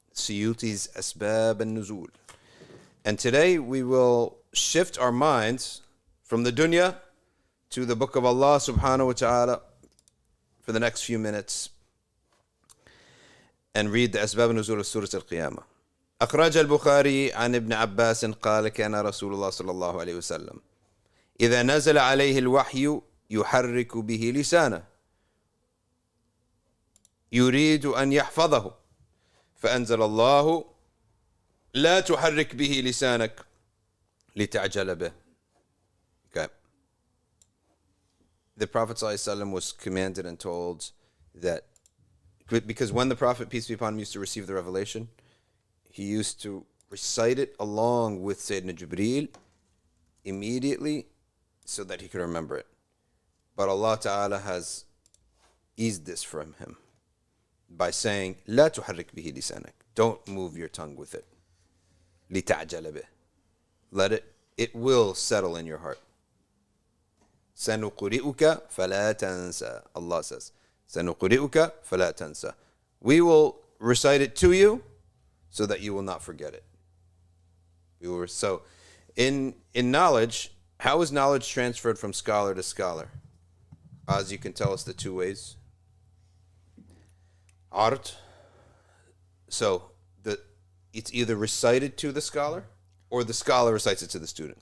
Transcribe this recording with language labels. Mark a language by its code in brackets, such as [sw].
[en] Suyuti's Asbab al-Nuzul. And today we will shift our minds from the dunya to the book of Allah subhanahu wa ta'ala for the next few minutes and read the Asbab al-Nuzul of Surah al-Qiyama. [ar] أخرج البخاري عن ابن عباس قال كان رسول الله صلى الله عليه وسلم إذا نزل عليه الوحي يحرك به لسانه يريد أن يحفظه فأنزل الله لا تحرك به لسانك لتعجل به. [en] Okay. The Prophet ﷺ was commanded and told that because when the Prophet, peace be upon him, used to receive the revelation, he used to recite it along with Sayyidina Jibreel immediately so that he could remember it. But Allah Ta'ala has eased this from him by saying, [ar] لا تحرك به لسانك. [en] Don't move your tongue with it. [ar] لتعجل به. [en] Let it will settle in your heart. [ar] سنقرئك فلا تنسى. [en] Allah says, [ar] سنقرئك فلا تنسى. [en] We will recite it to you so that you will not forget it. So in knowledge, how is knowledge transferred from scholar to scholar? As you can tell us the two ways. Art. So it's either recited to the scholar or the scholar recites it to the student.